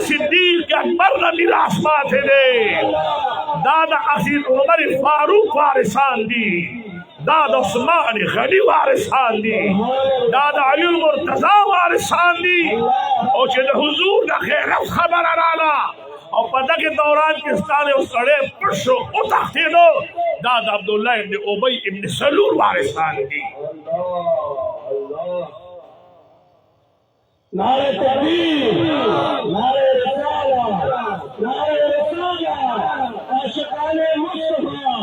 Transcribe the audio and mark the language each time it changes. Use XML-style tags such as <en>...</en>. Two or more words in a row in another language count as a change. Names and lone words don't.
<ps>صدیق اکبر نه میراث ماته دی دا د عزیز عمر فاروق وارثان دي دا د عثمان غنی وارثان دي دا د علی المرتضی وارثان دي او چې د حضور د غیرت خبره راله او په دغه دوران کې ستاله او سړی پټ شو او تښتېدو دا د عبدالله ابن ابی ابن سلول وارثان دي</ps> <ur>نعرہ تکبیر نعرہ رسالت نعرہ رسالت عاشقان مصطفی</ur>